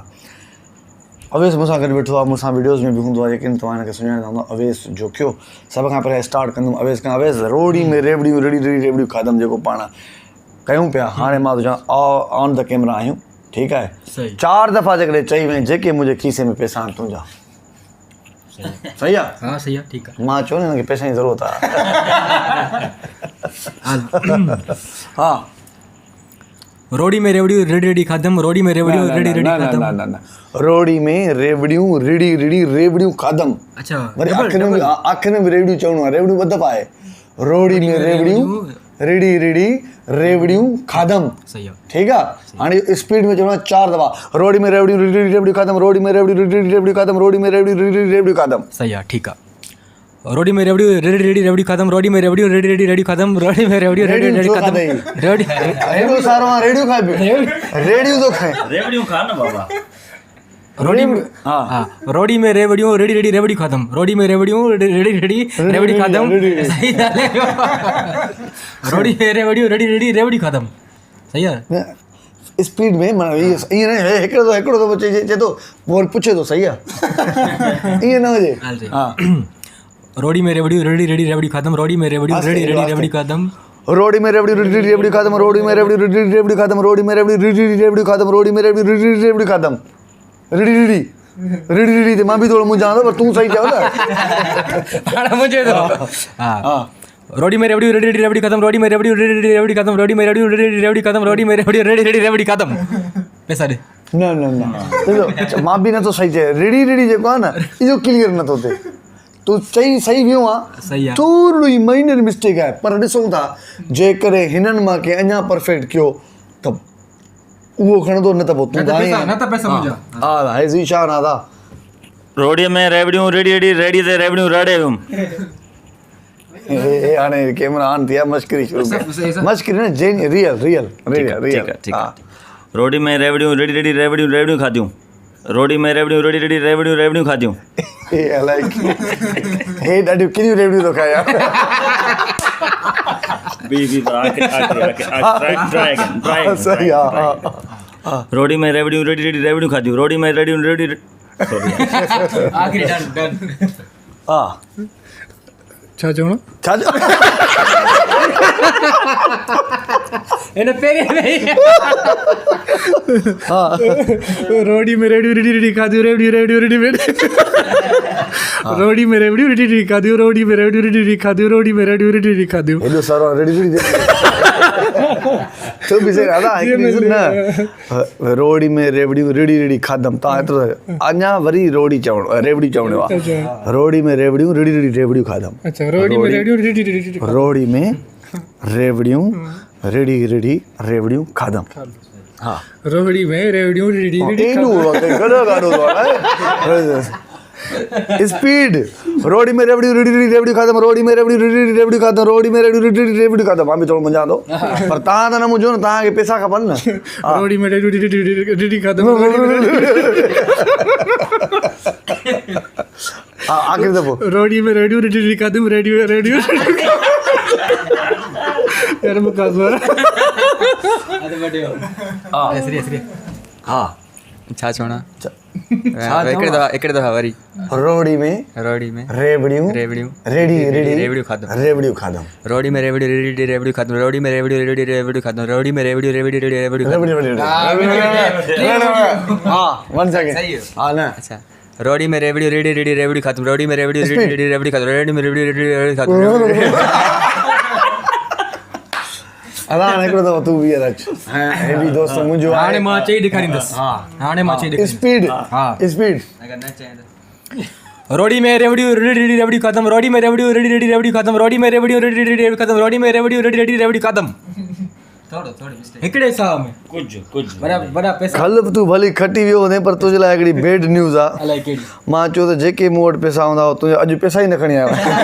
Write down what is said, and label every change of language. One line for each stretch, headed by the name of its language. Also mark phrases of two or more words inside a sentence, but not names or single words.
Sindhi: अवेस मूंसां गॾु वेठो आहे, मूंसां वीडियोज़ में बि हूंदो आहे, लेकिन तव्हां हिनखे सुञाणींदा हूंदा। अवेस जोखियो सभ खां पहिरियों स्टार्ट कंदुमि अवेस खां। अवेस रोड़ी में रेवड़ियूं रिड़ी रिड़ी रेवड़ियूं ख़तम जेको पाण कयूं पिया, हाणे मां थो चवां
English: on the camera
Sindhi: आहियूं, ठीकु आहे। 4 दफ़ा जेकॾहिं चई वई जेके मुंहिंजे खीसे में पैसा आहिनि तुंहिंजा, सही आहे?
Hindi: हाँ सही है, ठीक है।
Sindhi: मां चयो न हिनखे पैसनि जी ज़रूरत आहे। हा, रोड़ी में रेवड़ियूं रेडी रेडी खादम, रोड़ी में रेवड़ियूं रेडी रेडी खादम। न रोड़ी में रेवड़ियूं रिड़ी रिड़ी रेवड़ियूं ख़तम। अच्छा, वरी आख़िर में रेवड़ियूं चवणो आहे, रेवड़ियूं ॿ दफ़ा आहे। रोड़ी में रेवड़ियूं रिड़ी रिड़ी रेवड़ियूं ख़तम,
Hindi: सही है,
Sindhi: ठीकु आहे। हाणे स्पीड में चवणो आहे 4 दफ़ा। रोड़ी में रेवड़ियूं रिड़ी रिड़ी रेवड़ियूं ख़तम, रोड़ी में रेवड़ियूं रिड़ी रिड़ी रेवड़ियूं ख़तम, रोड़ी में रेवड़ियूं रिड़ी रिड़ी रेवड़ियूं ख़तम,
Hindi: सही है, ठीक है।
Sindhi: रोड़ी में रेवड़ियूं रेडी रेडी रेवड़ी खत्म, रोड़ी में रेवड़ियूं रेडी रेडी रेडी खत्म, रोड़ी में रेवड़ियूं रेडी रेडी खत्म। रेवड़ी हेॾो सारो मां रेडियो खाए पियो, रेडियो थो खाए। रेवड़ियूं खा न बाबा। रोड़ी में हाँ, रोड़ी में रेवड़ियूं रेडी रेडी रेवड़ी खत्म, रोड़ी में रेवड़ियूं रेडी रेडी रेवड़ी खत्म,
Hindi: सही है।
Sindhi: रोड़ी में रेवड़ियूं रेडी रेडी रेवड़ी खत्म,
Hindi: सही है।
Sindhi: स्पीड में माना ईअं न हिकिड़ो दफ़ो चए थो पोइ पुछे थो, सही आहे। ईअं न हुजे। हा, रोड़ी में रेवड़ियूं रेडी रेडी रेवड़ी खत्म, रोड़ी में रेवड़ियूं रेडी रेडी रेवड़ी खत्म, रोड़ी में रेवड़ियूं रिड़ी रिड़ी रेवड़ी ख़तम, रोड़ी में रेवड़ियूं रिड़ी रिड़ी रेवड़ी ख़तम, रोड़ी में रेवड़ियूं रिड़ी रिड़ी रेवड़ी ख़तम, रोड़ी में रेवड़ियूं रिड़ी रिड़ी रेवड़ी ख़तम। रिड़ी रिड़ी रिड़ी रिड़ी ते मां बि थोरो मुंझां थो, पर तूं सही चयो न। हाणे मुझे तो हाँ, रोड़ी में रेवड़ियूं रेडी रेडी रेवड़ी खत्म, रोड़ी में रेवड़ियूं रेडी रेडी रेवड़ी खत्म, रोड़ी में रेवड़ियूं रेडी रेडी रेवड़ी खत्म, रोड़ी में रेवड़ियूं रेडी रेडी रेवड़ी खत्म। पैसा दे। न ॾिसो मां बि नथो सही चए। रिड़ी रिड़ी जेको आहे न, इहो क्लियर नथो थिए। तूं चई सही वियो आहे, सही आहे, थोरी
English: minor mistake
Sindhi: आहे, पर ॾिसूं था जेकॾहिं हिननि मां कंहिं अञा परफेक्ट कयो त उहो खणंदो, न त पोइ तूं पैसा मुंहिंजा। हा, हे ज़ीशान आहे। रोड़ीअ में रेवड़ियूं रेडी रेडी रेडी ते रेवड़ियूं रड़े वियुमि। हे हाणे कैमरा ऑन थिया, मस्करी शुरू कई। मस्करी न, जेन रियल रियल रियल रियल। हा, रोड़ी में रेवड़ियूं रेडी रेडी रेवड़ियूं रेवड़ियूं खाधियूं, रोड़ी में रेवड़ियूं रेडी रेडी रेवड़ियूं रेवड़ियूं खाधियूं। हे अलाए हे ॾाढियूं किनियूं रेवड़ियूं थो खाए यार। सही आहे। रोड़ी में रेवड़ियूं रेडी रेडी रेवड़ियूं खाधियूं, रोड़ी में रेवड़ियूं रेडी आखिरी डन। हा, छा चवणो? छा इन पहिरीं हा, रोड़ी में रेवड़ियूं रेडी रेडी खाधियूं, रेवड़ियूं रेवड़ियूं रेडी रेडी, रोड़ी में रेवड़ियूं रेडी रेडी खाधियूं, रोड़ी में रेवड़ियूं रेडी रेडी खाधियूं, रोड़ी में रेवड़ियूं रेडी रेडी खाधियूं। हेॾो सारो रेडी रेडी तूं बि सही दादा। न, रोड़ी में रेवड़ियूं रेडी रेडी खाधम, तव्हां एतिरो अञा वरी रोड़ी चवणो, रेवड़ी चवणो आहे। रोड़ी में रेवड़ियूं रेडी रेडी रेवड़ियूं खाधम। अच्छा, रोड़ी में रेवड़ियूं रेडी रेडी, रोड़ी में रेवड़ियूं रेडी रेडी रेवड़ियूं खाधम। हा, रोड़ी में रेवड़ियूं रेडी रेडी स्पीड। रोड़ी में रेवड़ियूं रेडी रेडी रेवड़ियूं खाधम, रोड़ी में रेवड़ियूं रेडी रेडी रेवड़ियूं खाधम, रोड़ी में रेवड़ियूं रेडी रेडी रेवड़ियूं खाधम। मां बि थोरो मुंझां थो, पर तव्हां त न मुंझो न, तव्हांखे पैसा खपनि न। रोड़ी में रेवड़ियूं रेडी रेडी खाधम। हा, आख़िरी दफ़ो रोड़ी में रेवड़ियूं रेडी रेडी खाधम, रेडियो रेडियो यार मुका जोर। हा, ऐसरी ऐसरी। हा, छा चवणा? हिकिड़े दफ़ा वरी। रोड़ी में रेवड़ियूं रेवड़ियूं रेडी रेडी रेवड़ियूं खाधम, रेवड़ियूं खाधम, रोड़ी में रेवड़ियूं रेडी रेडी रेवड़ियूं खाधम, रोड़ी में रेवड़ियूं रेडी रेवड़ियूं खाधम, रोड़ी में रेवड़ियूं रेडी रेडी रेवड़ियूं खाधम। हा, 1 सेकंड। हा न, अच्छा, रोड़ी में रेवड़ियूं रेडी रेडी रेवड़ियूं खाधम, रोड़ी में रेवड़ियूं रेडी रेडी रेवड़ी खाधम, रोड़ी में रेवड़ियूं रेडी रेडी खाधम। अदा हिकिड़ो दफ़ो तूं बि रच। हे बि दोस्त मुंहिंजो आहे। हाणे मां चई ॾेखारींदसि। हाणे मां चई ॾेखारींदसि। स्पीड। हा, स्पीड। अगर न चए त रोड़ी में रेवड़ियूं रेडी रेडी रेवड़ी खत्म, रोड़ी में रेवड़ियूं रेडी रेडी रेवड़ी खत्म, रोड़ी में रेवड़ियूं रेडी रेडी रेवड़ी खत्म, रोड़ी में रेवड़ियूं रेडी रेडी रेवड़ी खत्म। हिकिड़े साह में कुझु वॾा पैसा कल्ह बि तूं भली खटी वियो हुजे पर तुंहिंजे लाइ हिकिड़ी
English: bad news
Sindhi: आहे। अलाए कहिड़ी मां चयो त जेके मूं वटि पैसा हूंदा तुंहिंजे अॼु पैसा ई न खणी आयो